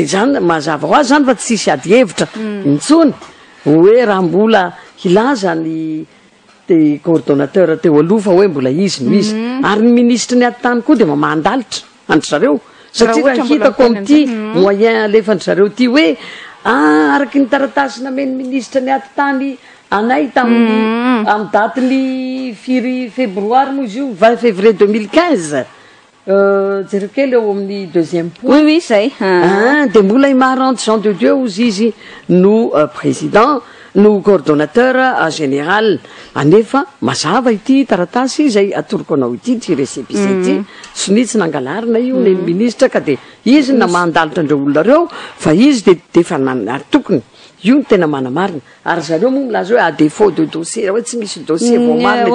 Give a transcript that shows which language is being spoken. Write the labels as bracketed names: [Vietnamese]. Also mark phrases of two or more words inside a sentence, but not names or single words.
[Malagasy] zany mazava ho azy zany fa tsisy ady hevitra intsony hoe raha mbola hilaza ny de coordonnateur teo aloha fa hoe mbola izy no izy ary ny ministre ny atitany koa de mamandalitra andry zareo satria raha hitako am'ty moyen alefandry zareo ty hoe araky ny taratasy nameny ministre ny atitany anay tamin'ny amin'ny datiny 4 févroary moa izy io 20 février 2015 jereo kely eo amin'ny [French] deuxième point [Malagasy] oui zay de mbola imarante Jean de Dieu ozy izy no président no [French] coordonnateur général [Malagasy] anefa mazava ity taratasy zay atoroko anao ity ty récépissé ty sonitsy nangalarina io ny ministre ka de izy na mandalitra andreo olona reo fa izy de fa ary tokony io ny tena manamarina ary zareo moa milaza hoe [French] à défaut de dossier [Malagasy] hoe tsy misy dossier voamarina